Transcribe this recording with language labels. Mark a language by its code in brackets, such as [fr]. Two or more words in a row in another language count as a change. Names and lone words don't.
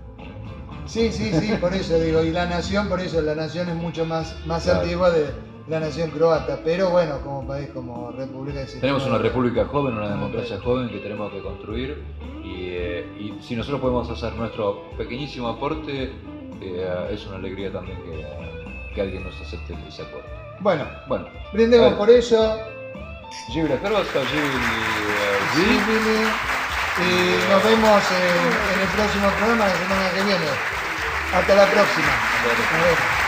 [es] Sí, por eso digo, y la nación es mucho más claro, antigua de la nación croata, pero bueno, como país, como república... Tenemos una república joven, una democracia joven que tenemos que construir y si nosotros podemos hacer nuestro pequeñísimo aporte, es una alegría también que alguien nos acepte ese aporte. Bueno, brindemos por eso. [hr] Živjeli Hrvatska, živjeli. [es] Y nos vemos en el próximo programa la semana que viene. Hasta la próxima.